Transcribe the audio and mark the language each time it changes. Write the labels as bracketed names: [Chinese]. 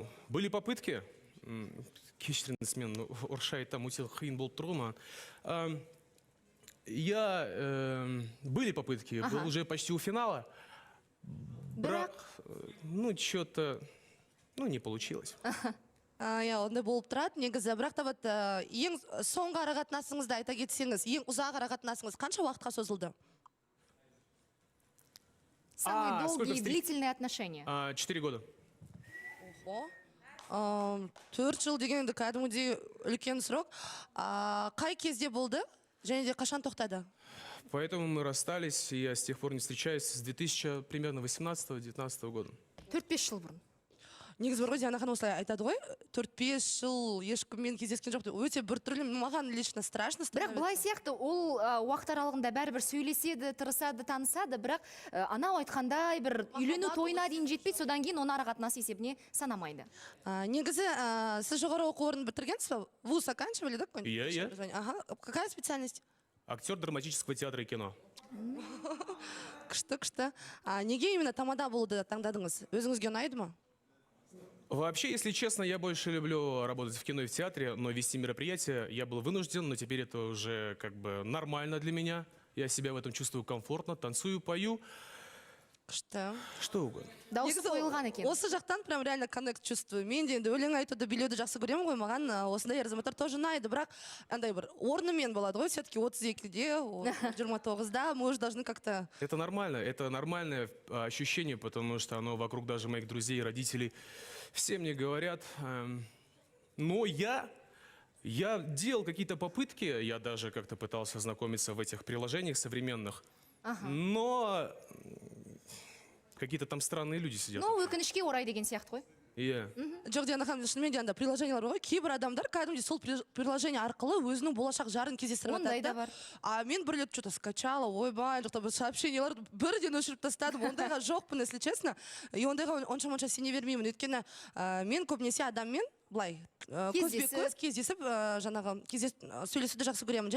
[Russian] Были попытки, [Kazakh] кешіріңіз, мен орысша айтам, өте қиын болып тұр ғой маған. [Russian] Были попытки, был уже почти у финала. [Kazakh] Бірақ, [Russian] что-то, не получилось. [Kazakh] Ондай болып тұрады, негізі, бірақ та вот ең соңғы арақатынасыңызды айта кетсеңіз, ең ұзақ арақатынасыңыз қанша уақытқа созылды? [Russian] Самые сколько долгие, длительные отношения. 4 года. [Kazakh] 4 жыл деген енді кәдімгідей үлкен срок. Қай кезде болды және де қашан тоқтады? [Russian] Поэтому мы расстались, и я с тех пор не встречаюсь с 2018-19 года. [Kazakh] 4-5 жыл бұрын. Негізі бір ғой, Диана ханым осылай айтады ғой, 4-5 жыл ешкіммен кездескен жоқ деп. Өте бір түрлі, маған [Russian] лично страшно. [Kazakh] Бірақ былай сияқты, ол уақыт аралығында бәрібір сөйлеседі, тырысады, танысады, бірақ анау айтқандай бір үйлену тойына дейін жетпейді, содан кейін оны арақатынас есебіне санамайды. Негізі, сіз жоғары оқу орнын бітіргенсіз ба? [Russian] Вуз оканчивали, да? Я. Какая специальность? Актер драматического театра и кино. [Kazakh] Күшті. Неге именно тамада болуды таңдадыңыз? Өзіңізге ұнайды ма? [Russian] Вообще, если честно, я больше люблю работать в кино и в театре, но вести мероприятия я был вынужден, но теперь это уже как бы нормально для меня. Я себя в этом чувствую комфортно, танцую, пою. [Kazakh] Күшті. [Russian] Что угодно. [Kazakh] Дауысы қойылған екен. Осы жақтан [Russian] прям реально коннект чувствую. [Kazakh] Мен де енді өлең айтуды, билеуді жақсы көремін ғой, маған осындай азаматтар тоже ұнайды, бірақ андай бір орнымен болады ғой, [Russian] все-таки [Kazakh] 32-де, 29-да, [Russian] мы уже должны как-то... Это нормальное ощущение, потому что оно вокруг даже моих друзей и родителей. Все мне говорят, но я делал какие-то попытки, я даже как-то пытался знакомиться в этих приложениях современных, но какие-то там странные люди сидят. [Kazakh] Өкінішке орай деген сияқты ғой. Иә. Жоқ, Диана ханым, шынымен де анда приложениялар ғой, кейбір адамдар кәдімгідей сол приложение арқылы өзінің болашақ жарын кездестіріп Ондай да бар. Мен бір рет [Russian] что-то скачала, [Kazakh] ойбай, жоқта бір сообщениялар бірден өшіріп тастадым, ондайға жоқпын, [Russian] если честно. [Kazakh] И ондайға онша сене бермеймін, өйткені мен көбінесе адаммен былай көзбе-көз кездесіп, жаңағы сөйлесуді жақсы көремін.